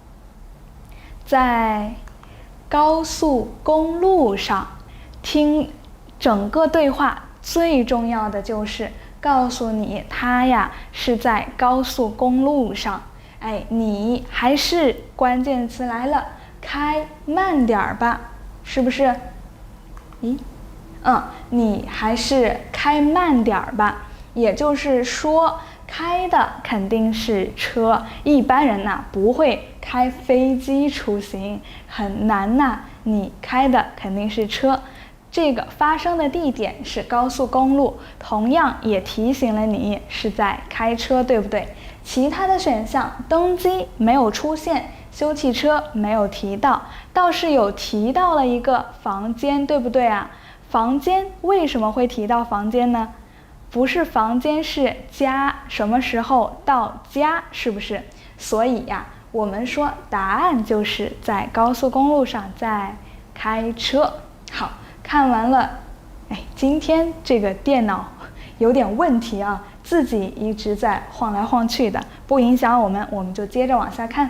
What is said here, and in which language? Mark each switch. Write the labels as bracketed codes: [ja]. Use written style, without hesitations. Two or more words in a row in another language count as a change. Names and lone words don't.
[zh] 在高速公路上。聽整個對話最重要的就是告訴你他呀是在高速公路上。你還是關鍵詞來了，開慢點兒吧，是不是？你還是開慢點兒吧。也就是說，開的肯定是車，一般人不會開飛機出行，很難吶。你開的肯定是車，這個發生的地點是高速公路，同樣也提醒了你是在開車，對不對？其他的選項，登機沒有出現，修汽車沒有提到，倒是有提到了一個房間，對不對啊？房間為什麼會提到房間呢？不是房間，是家，什麼時候到家，是不是？所以呀，我們說答案就是在高速公路上在開車。好，看完了。今天這個電腦有點問題啊，自己一直在晃來晃去的，不影響我們就接着往下看。